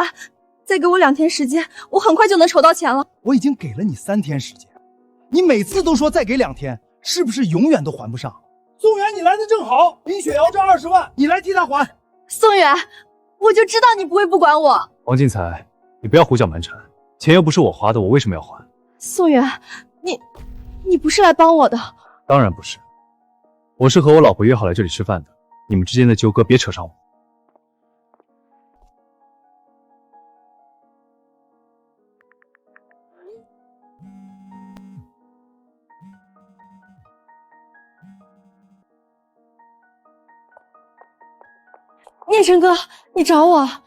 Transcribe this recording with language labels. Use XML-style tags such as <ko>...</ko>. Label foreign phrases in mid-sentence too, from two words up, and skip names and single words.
<zh>再給我2天時間，我很快就能籌到錢了。我已經給了你3天時間，你每次都說再給2天，是不是永遠都還不上？宋遠，你來的正好，林雪瑤這20萬，你來替他還。宋遠，我就知道你不會不管我。王進財，你不要胡攪蠻纏，錢又不是我花的，我為什麼要還？宋遠，你不是來幫我的？當然不是，我是和我老婆約好來這裡吃飯的，你們之間的糾葛別扯上我。念晨哥，你找我？</zh>